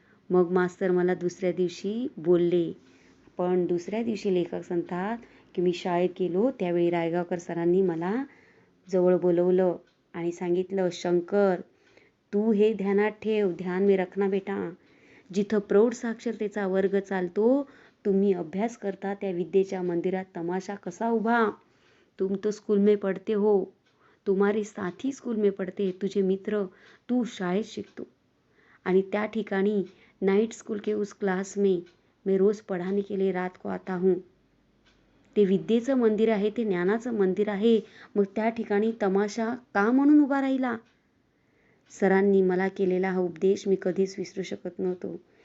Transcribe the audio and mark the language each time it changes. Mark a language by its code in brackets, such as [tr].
[mr] मग मास्तर मला दुसऱ्या दिवशी बोलले. पण दुसऱ्या दिवशी लेखक सांगतात की मी शाळेत गेलो त्यावेळी रायगावकर सरांनी मला जवळ बोलवलं आणि सांगितलं, शंकर तू हे ध्यानात ठेव, [hi] ध्यान में रखना बेटा. [mr] जिथं प्रौढ साक्षरतेचा वर्ग चालतो, तुम्ही अभ्यास करता त्या विद्येच्या मंदिरात तमाशा कसा उभा. [hi] तुम तो स्कूल में पढ़ते हो, तुम्हारे साथी स्कूल में पढ़ते, [mr] तुझे मित्र, तू शाळेत शिकतो आणि त्या ठिकाणी [hi] नाइट स्कूल के उस क्लास में मैं रोज पढ़ाने के लिए रात को आता हूँ. [mr] ते विद्येचं मंदिर आहे, ते ज्ञानाचं मंदिर आहे. मग त्या ठिकाणी तमाशा का म्हणून उभा राहिला. सरांनी मला केलेला हा उपदेश मी कधीच विसरू शकत नव्हतो.